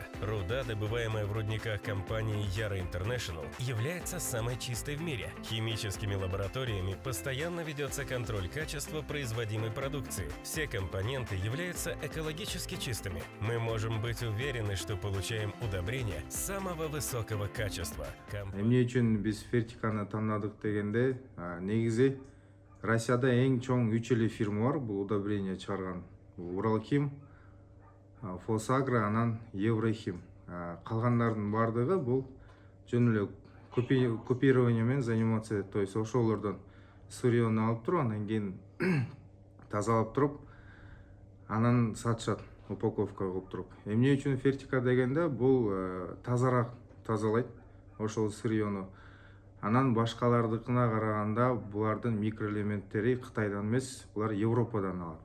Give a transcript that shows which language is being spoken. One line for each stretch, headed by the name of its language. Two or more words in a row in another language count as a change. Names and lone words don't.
Russian: Руда, добываемая в рудниках компании Yara International, является самой чистой в мире. Химическими лабораториями постоянно ведется контроль качества производимой продукции. Все компоненты являются экологически чистыми. Мы можем быть уверены, что получаем удобрения самого высокого качества.
Kyrgyz: Эмне үчүн биз Фертиканы тандадык дегенде, негизи Россияда эң чоң 3 эле фирма бар, бул удобрение чыгарган. Уралхим, Фосагро, анан Еврохим. Калгандардын бардыгы бул жөн эле копирование менен
Russian: заниматься, то есть
Kyrgyz: ошолордон сырьену алып туруп, анан кийин тазалап туруп, анан сатышат, упаковка кылып туруп. Эмне үчүн Фертика дегенде бул тазараак тазалайт ошол сырьену. Анан башкалардыкына караганда булардын микроэлементтери Кытайдан эмес, булар Европадан алат.